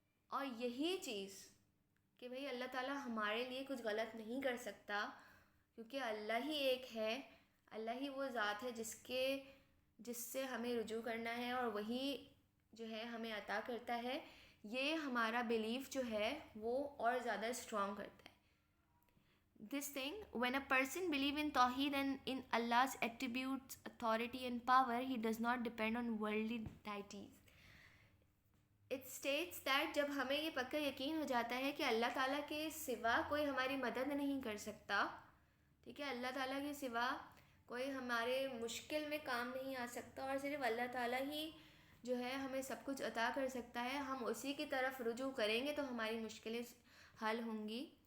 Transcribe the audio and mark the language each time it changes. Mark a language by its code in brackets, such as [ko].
[ur] اور یہی چیز کہ بھئی اللہ تعالیٰ ہمارے لیے کچھ غلط نہیں کر سکتا, کیونکہ اللہ ہی ایک ہے, اللہ ہی وہ ذات ہے جس سے ہمیں رجوع کرنا ہے اور وہی جو ہے ہمیں عطا کرتا ہے. یہ ہمارا بیلیف جو ہے وہ اور زیادہ اسٹرانگ کرتا ہے. [en] This thing, when a person believes in Tawheed and in Allah's attributes, authority and power, he does not depend on worldly deities. It states that [ur] جب ہمیں یہ پکا یقین ہو جاتا ہے کہ اللہ تعالیٰ کے سوا کوئی ہماری مدد نہیں کر سکتا, ٹھیک ہے, اللہ تعالیٰ کے سوا کوئی ہمارے مشکل میں کام نہیں آ سکتا اور صرف اللہ تعالیٰ ہی جو ہے ہمیں سب کچھ عطا کر سکتا ہے, ہم اسی کی طرف رجوع کریں گے تو ہماری مشکلیں حل ہوں گی.